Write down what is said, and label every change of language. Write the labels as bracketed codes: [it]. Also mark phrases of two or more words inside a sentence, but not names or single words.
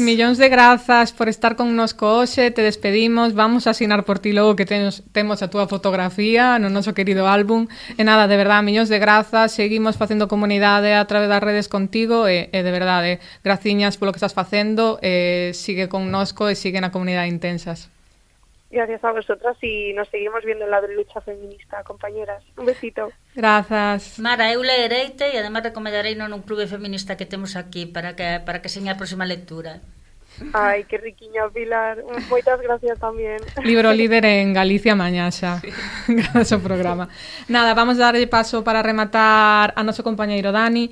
[gl] millóns de grazas por estar connosco hoxe, te despedimos, vamos a asinar por ti logo que temos a túa fotografía no noso querido álbum, e nada, de verdade, millóns de grazas, seguimos facendo comunidade a través das redes contigo, e de verdade, graciñas polo que estás facendo, sigue connosco e sigue na comunidade Intensas. [es] Gracias a vosotras y nos seguimos viendo en la lucha feminista, compañeras. Un besito. [gl] Grazas. Mara, eu leereite e además recomendarei nun clube feminista que temos aquí para que seña a próxima lectura. Ay, qué riquiña, Pilar. Moitas gracias tamén. Libro líder en Galicia mañá xa. Sí. Gracias ao programa. Nada, vamos a darlle paso para rematar a noso compañeiro Dani.